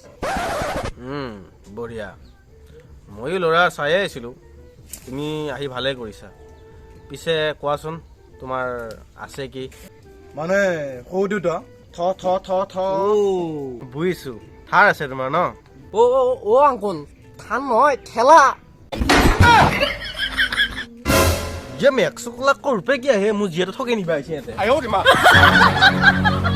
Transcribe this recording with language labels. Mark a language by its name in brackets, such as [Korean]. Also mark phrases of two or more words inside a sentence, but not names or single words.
[Assamese] বঢ়িয়া ময়ো ল'ৰা চায়ে আছিলোঁ তুমি আহি ভালেই কৰিছা পিছে কোৱাচোন তোমাৰ আছে কি মানে সৌ দেউতা বুজিছোঁ থাৰ আছে তোমাৰ ন অ' আংকল থান নহয় ঠেলা [Hindi] ये मैं 100 लाख रुपए क्या है मुझे तो ठगे नहीं भाई